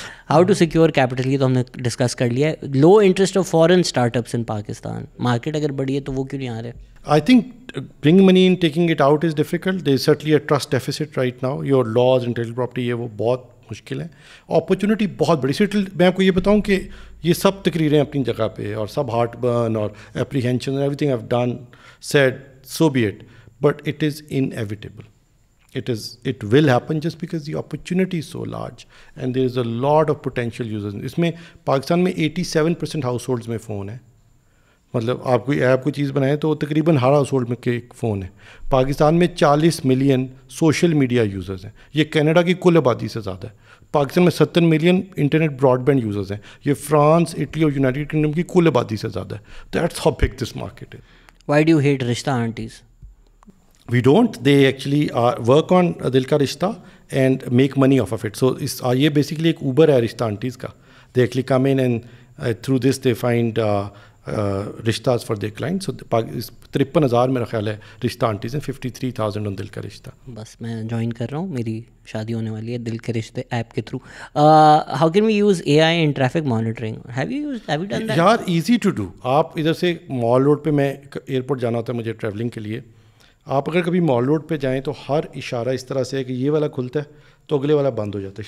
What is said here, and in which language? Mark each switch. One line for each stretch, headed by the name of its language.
English: how to secure capital,
Urdu: یہ تو ہم نے ڈسکس کر لیا ہے.
English: low interest of foreign startups in Pakistan,
Urdu: market اگر بڑی ہے تو وہ کیوں نہیں آ رہے؟
English: I think bringing money in, taking it out is difficult. There is certainly a trust deficit right now. Your laws, intellectual property,
Urdu: یہ وہ بہت مشکل ہے. اپرچونیٹی بہت بڑی. سیٹل میں آپ کو یہ بتاؤں کہ یہ سب تقریریں اپنی جگہ پہ, اور سب ہارٹ برن اور apprehension,
English: Everything I've done, said, so be it. But it is inevitable. It will happen just because the opportunity is so large and there is a lot of potential users.
Urdu: اس میں پاکستان میں 87% house holds میں phone ہے. مطلب آپ کوئی app کوئی چیز بنائیں تو تقریباً ہر ہاؤس ہولڈ میں کے ایک فون ہے. پاکستان میں 40 ملین سوشل میڈیا یوزرز ہیں. یہ کینیڈا کی کل آبادی سے زیادہ ہے. پاکستان میں 70 million internet Broad band users ہیں. یہ فرانس, اٹلی اور یونائٹیڈ کنگڈم کی کل آبادی سے زیادہ ہے.
English: That's how big this market ہے. Why do you hate rishta aunties? We don't. They actually work on Dil Ka Rishta and make money off of it.
Urdu: So یہ basically ایک Uber ہے رشتہ آنٹیز کا.
English: They actually come in and through this they find رشتہs for their clients.
Urdu: So 53,000 میرا خیال ہے رشتہ aunties ہیں, 53,000 on دل کا رشتہ. بس میں جوائن کر رہا ہوں, میری شادی ہونے والی ہے دل کے رشتے ایپ کے through.
English: How can we use AI in traffic monitoring? Have you done that? یار easy to do.
Urdu: آپ ادھر سے مال روڈ پہ, میں ایئرپورٹ جانا ہوتا ہے مجھے ٹریولنگ کے لیے, آپ اگر کبھی مال روڈ پہ جائیں تو ہر اشارہ اس طرح سے ہے کہ یہ والا کھلتا ہے تو اگلے والا بند ہو جاتا ہے.